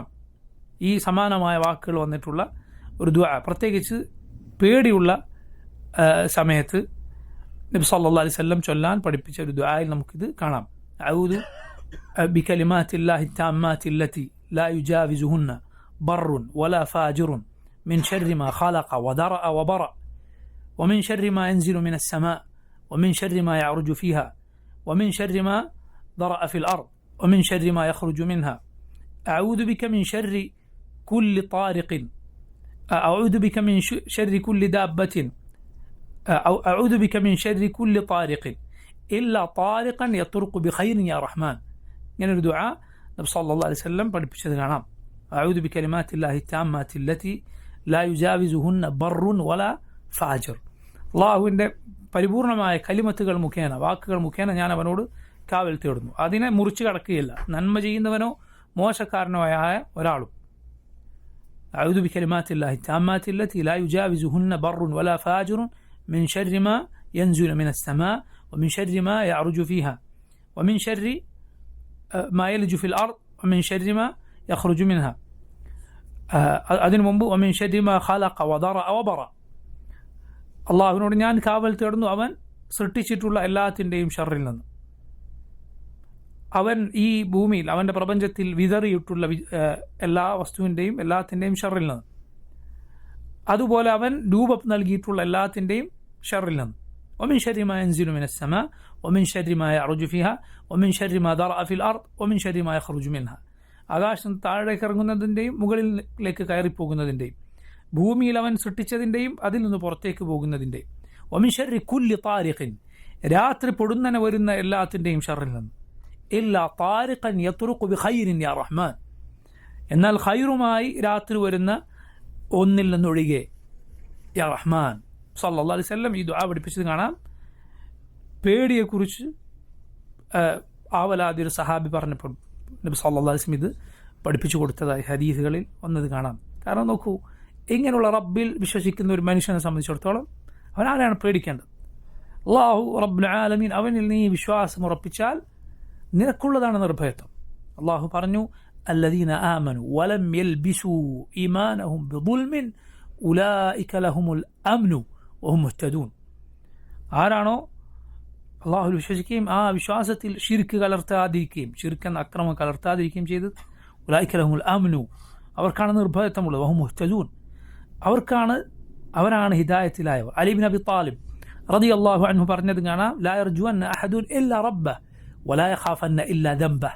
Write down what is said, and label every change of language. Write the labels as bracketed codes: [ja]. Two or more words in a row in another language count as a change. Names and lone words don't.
[ml] ഈ സമാനമായ വാക്കുകൾ വന്നിട്ടുള്ള ഒരു ദുആ, പ്രത്യേകിച്ച് പേടിയുള്ള സമയത്ത് നബി [ar] صلى الله عليه وسلم [ml] ചൊല്ലാൻ പഠിപ്പിച്ച ഒരു ദുആയിൽ നമുക്കിത് കാണാം. [ar] أعوذ بكلمات الله التامات التي لا يجاوزهن بر ولا فاجر من شر ما خلق وذرأ وبرأ ومن شر ما ينزل من السماء ومن شر ما يعرج فيها ومن شر ما ضرأ في الأرض ومن شر ما يخرج منها أعوذ بك من شر كل طارق أعوذ بك من شر كل دابة أو أعوذ بك من شر كل طارق إلا طارقا يطرق بخير يا رحمن. يعني الدعاء النبي صلى الله عليه وسلم [ml] പഠിപ്പിച്ചത് കാണാം. [ar] أعوذ بكلمات الله التامات التي لا يجاوزهن بر ولا فاجر. [ml] അള്ളാഹുവിൻ്റെ പരിപൂർണമായ കലിമത്തുകൾ മുഖേന, വാക്കുകൾ മുഖേന ഞാൻ അവനോട് കാവൽ തേടുന്നു. അതിനെ മുറിച്ചു കടക്കുകയില്ല, നന്മ ചെയ്യുന്നവനോ മോശക്കാരനോ ആയ ഒരാളും. [ar] أعوذ بكلمات الله التامات التي لا يجاوزهن بر ولا فاجر من شر ما ينزل من السماء ومن شر ما يعرج فيها ومن شر ما يلج في الأرض ومن شر ما يخرج منها. [ml] അതിനു മുമ്പ് [ar] ومن شر ما خلق وضرأ وبرأ. [ml] അള്ളാഹുവിനോട് ഞാൻ കാവൽ തേടുന്നു അവൻ സൃഷ്ടിച്ചിട്ടുള്ള എല്ലാത്തിൻ്റെയും ഷർറിൽ നിന്ന്. അവൻ ഈ ഭൂമിയിൽ അവൻ്റെ പ്രപഞ്ചത്തിൽ വിതറിയിട്ടുള്ള എല്ലാ വസ്തുവിൻ്റെയും എല്ലാത്തിൻ്റെയും ഷർറിൽ നിന്ന്, അതുപോലെ അവൻ രൂപം നൽകിയിട്ടുള്ള എല്ലാത്തിൻ്റെയും ഷർറിൽ നിന്ന്. [ar] ومن شر ما ينزل من السماء ومن شر ما يعرج فيها ومن شر ما ذرأ في الأرض ومن شر ما يخرج منها. [ml] ആകാശം താഴേക്ക് ഇറങ്ങുന്നതിൻ്റെയും മുകളിലേക്ക് കയറിപ്പോകുന്നതിൻ്റെയും ഭൂമിയിൽ അവൻ സൃഷ്ടിച്ചതിൻ്റെയും അതിൽ നിന്ന് പുറത്തേക്ക് പോകുന്നതിൻ്റെയും. [ar] ومن شر كل طارق, [ml] രാത്രി പൊടുന്നനെ വരുന്ന എല്ലാത്തിൻ്റെയും ഷർറിൽ നിന്ന്. [ar] إلا طارقا يطرق بخير يا رحمن, [ml] എന്നാൽ ഖൈറുമായി രാത്രി വരുന്ന ഒന്നിൽ നിന്നൊഴികെ [ar] يا رحمن. صلى الله عليه وسلم [ml] ഈ ദുആ പഠിപ്പിച്ചത് കാണാം. പേടിയെക്കുറിച്ച് ആവലാതി ഒരു സഹാബി പറഞ്ഞപ്പോൾ നബി [ar] صلى الله عليه وسلم [ml] ഇത് പഠിപ്പിച്ചു കൊടുത്തതായി ഹദീസുകളിൽ വന്നത് കാണാം. കാരണം നോക്കൂ, ഇങ്ങനെയുള്ള റബ്ബിൽ വിശ്വസിക്കുന്ന ഒരു മനുഷ്യനെ സംബന്ധിച്ചിടത്തോളം അവൻ ആരാണ് പേടിക്കേണ്ടത്? [ar] الله رب العالمين, [ml] അവനിൽ നീ വിശ്വാസം ഉറപ്പിച്ചാൽ നിനക്കുള്ളതാണ് നിർഭയത്വം. അള്ളാഹു പറഞ്ഞു, [ar] الذين آمنوا ولم يلبسوا إيمانهم بظلم أولئك لهم الأمن وهم مهتدون. [ml] ആരാണോ അള്ളാഹുൽ വിശ്വസിക്കുകയും ആ വിശ്വാസത്തിൽ ഷിർക്ക് കലർത്താതിരിക്കുകയും ഷിർക്കെന്ന അക്രമം കലർത്താതിരിക്കുകയും ചെയ്ത് [ar] أولئك لهم الأمن, [ml] അവർക്കാണ് നിർഭയത്വമുള്ളത്. [ar] وهم مهتدون, [ml] അവരാണ് ഹിദായത്തിലായവർ. അലി ഇബ്നു അബി താലിബ് [ar] رضي الله عنه [ml] പറഞ്ഞത് കാണാം, [ar] لا يرجون أحد إلا ربه ولا يخافن إلا ذنبه.